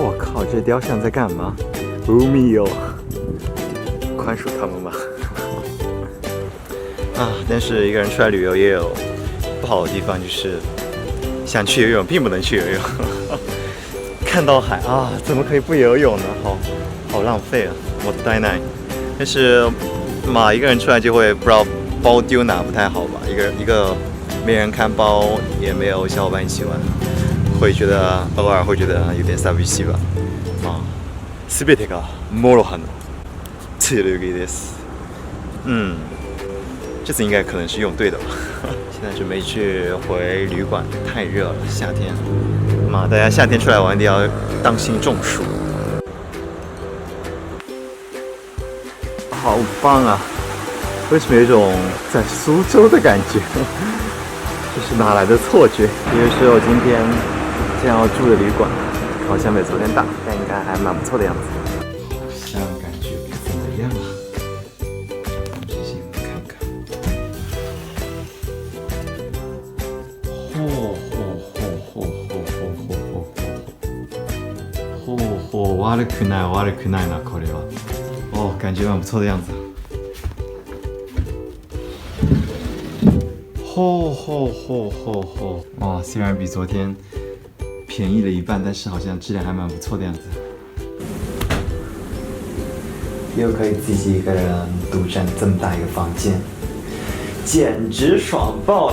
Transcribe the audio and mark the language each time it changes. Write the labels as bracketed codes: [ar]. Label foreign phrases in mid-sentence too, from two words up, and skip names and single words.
[zh] 我靠，这雕像在干嘛？海よ，宽恕他们吧。但是一个人出来旅游也有不好的地方，就是想去游泳并不能去游泳。看到海啊，怎么可以不游泳呢？好浪费啊！ もったいない。但是一个人出来就会不知道包丢哪，不太好吧？一个没人看包，也没有小伙伴一起玩，偶尔会觉得有点寂しい吧。 [ja] 全てがモロハの剣です。 [zh] 这次应该可能是用对的吧。现在准备去回旅馆，太热了，夏天。大家夏天出来玩一定要当心中暑。好棒啊！为什么有一种在苏州的感觉？这是哪来的错觉？因为是我今天将要住的旅馆，好像没昨天大，但应该还蛮不错的样子。好像感觉不怎么样啊。这些看看。 [ja] 悪くないなこれは。 [zh] 感觉蛮不错的样子。虽然比昨天便宜了一半，但是好像质量还蛮不错的样子。又可以自己一个人独占这么大一个房间，简直爽爆了！